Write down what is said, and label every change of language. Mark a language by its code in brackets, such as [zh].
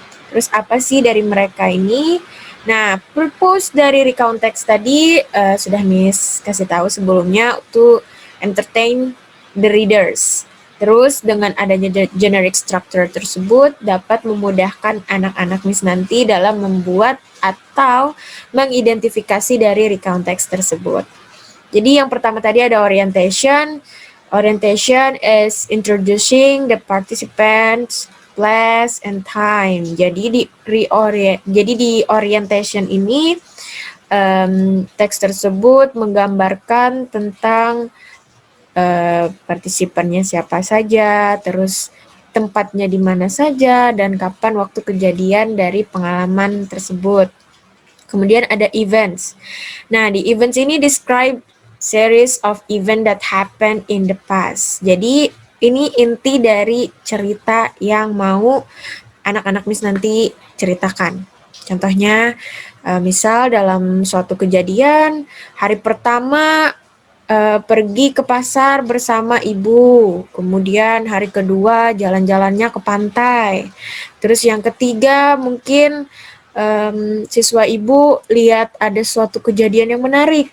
[id] Terus apa sih dari mereka ini? Nah, purpose dari recount text tadi sudah Miss kasih tahu sebelumnya [en] to entertain the readers. [id] Terus dengan adanya generic structure tersebut dapat memudahkan anak-anak Miss nanti dalam membuat atau mengidentifikasi dari recount text tersebut. Jadi yang pertama tadi ada orientation. [en] Orientation is introducing the participants, place, and time. [id] Jadi di orientation ini teks tersebut menggambarkan tentang partisipannya siapa saja, terus tempatnya di mana saja, dan kapan waktu kejadian dari pengalaman tersebut. Kemudian ada events. Nah, di events ini [en] describe series of event that happened in the past. [id] Jadi, ini inti dari cerita yang mau anak-anak Miss nanti ceritakan. Contohnya, misal dalam suatu kejadian, hari pertama pergi ke pasar bersama ibu, kemudian hari kedua jalan-jalannya ke pantai, terus yang ketiga mungkin siswa ibu lihat ada suatu kejadian yang menarik.